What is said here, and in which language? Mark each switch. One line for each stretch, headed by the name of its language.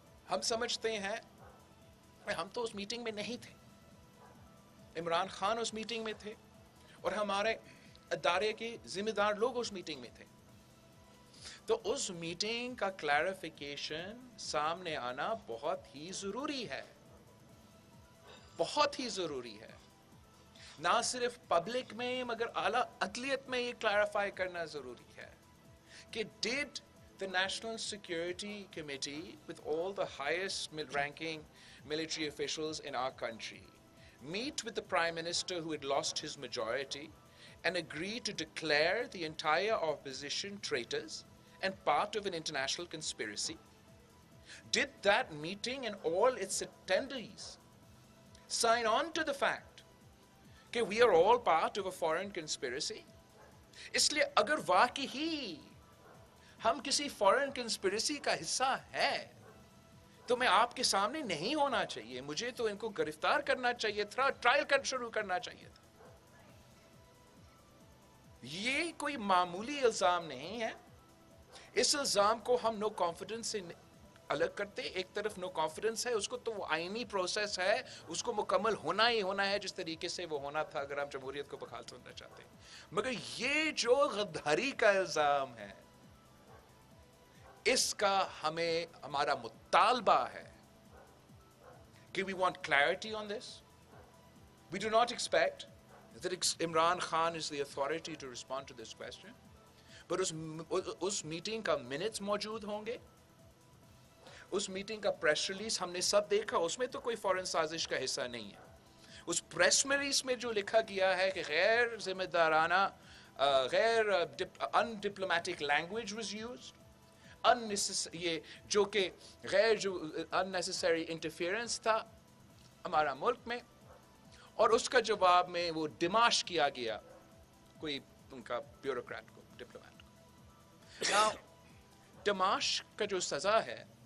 Urdu: ہم سمجھتے ہیں ہم تو اس میٹنگ میں نہیں تھے، عمران خان اس میٹنگ میں تھے، اور ہمارے ادارے کے ذمہ دار لوگ اس میٹنگ میں تھے. تو اس میٹنگ کا کلیریفیکیشن سامنے آنا بہت ہی ضروری ہے، بہت ہی ضروری ہے. نہ صرف پبلک میں مگر اعلیٰ عدلیت میں یہ کلیریفائی کرنا ضروری ہے کہ
English: Did the National Security Committee, with all the highest ranking military officials in our country, meet with the Prime Minister who had lost his majority and agree to declare the entire opposition traitors and part of an international conspiracy? Did that meeting and all its attendees sign on to the fact that we are all part of a foreign conspiracy?
Urdu: اس لیے اگر واقعی ہم کسی فورن conspiracy کا حصہ ہیں تو میں آپ کے سامنے نہیں ہونا چاہیے، مجھے تو ان کو گرفتار کرنا چاہیے تھا، ٹرائل شروع کرنا چاہیے تھا. یہ کوئی معمولی الزام نہیں ہے. اس الزام کو ہم نو کانفیڈنس سے الگ کرتے. ایک طرف نو کانفیڈنس ہے، اس کو تو وہ آئینی پروسیس ہے، اس کو مکمل ہونا ہی ہونا ہے جس طریقے سے وہ ہونا تھا اگر ہم جمہوریت کو بحال کرنا چاہتے ہیں. مگر یہ جو غداری کا الزام ہے، اس کا ہمارا مطالبہ ہے کہ
English: we want clarity on this. We do not expect that Imran Khan is the authority to respond to this question.
Urdu: But اس meeting کا منٹس موجود ہوں گے، اس میٹنگ کا پریس ریلیز ہم نے سب دیکھا، اس میں تو کوئی فورن سازش کا حصہ نہیں ہے. اس پریس ریلیز میں جو لکھا گیا ہے کہ غیر ذمہ دارانہ غیر
English: undiplomatic language was used,
Urdu: یہ جو کہ غیر جو ان نیسیسری انٹرفیئرنس تھا ہمارا ملک میں، اور اس کا جواب میں وہ ڈماش کیا گیا کوئی ان کا بیوروکریٹ کو، ڈپلومیٹ کو۔ Now, ڈماش کا جو سزا ہے